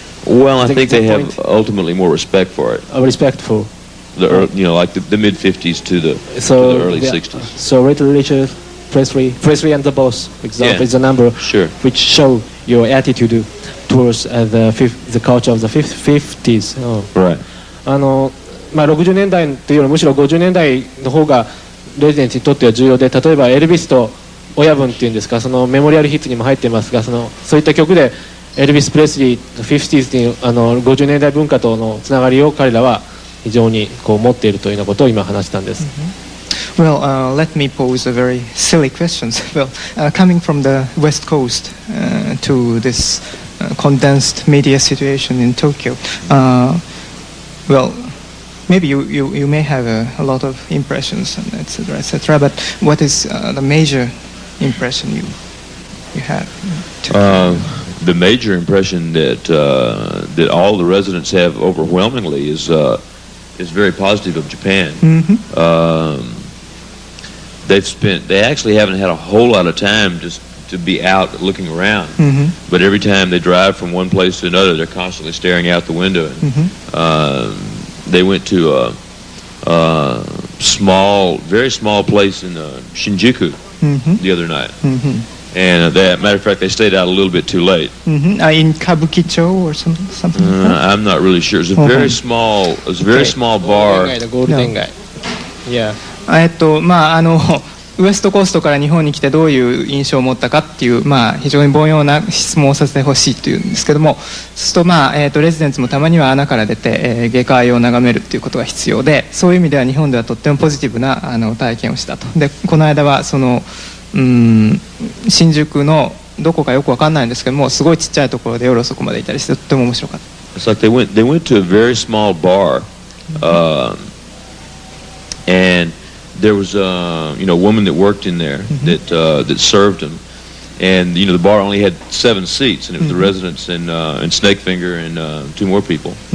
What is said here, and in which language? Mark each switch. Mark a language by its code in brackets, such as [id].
[en] well, I think they have ultimately more respect for it. Respect for like the mid 50s to the early 60s. So Little Richard, Presley and the Boss, example, is a number which show your attitude towards the culture of the 50s. Right. [ja] 60年代というよりむしろ50年代の方がレジデンスにとっては重要で、例えばエルビスと親分っていうんですか、そのメモリアルヒッツにも入ってますが、そういった曲でエルビス・プレスリーの 50s に50年代文化とのつながりを彼らは非常にこう持っているというようなことを今話したんです。 [en] Well, let me pose a very silly question. Well, coming from the West Coast to this condensed media situation in Tokyo, well, maybe you may have a lot of impressions, and etc., etc. But what is the major impression you have? The major impression that all the residents have overwhelmingly is very positive of Japan. They actually haven't had a whole lot of time just to be out looking around, but every time they drive from one place to another, they're constantly staring out the window. They went to a very small place in Shinjuku the other night. And matter of fact, they stayed out a little bit too late. In Kabukicho or something like that? I'm not really sure. It was a very small bar. Yeah. [ja] ウエストコーストから日本に来てどういう印象を持ったかっていう、非常に凡庸な質問をさせてほしいというんですけども、そうするとレジデンツもたまには穴から出て、下界を眺めるっていうことが必要で、そういう意味では日本ではとってもポジティブな体験をしたと。でこの間は新宿のどこかよく分かんないんですけども、すごいちっちゃいところで夜遅くまでいたりしてとっても面白かった。 [en] It's like they went to a very small bar, and there was a woman that worked in there that served them, and the bar only had 7 seats, and it was the residents and Snakefinger and 2 more people.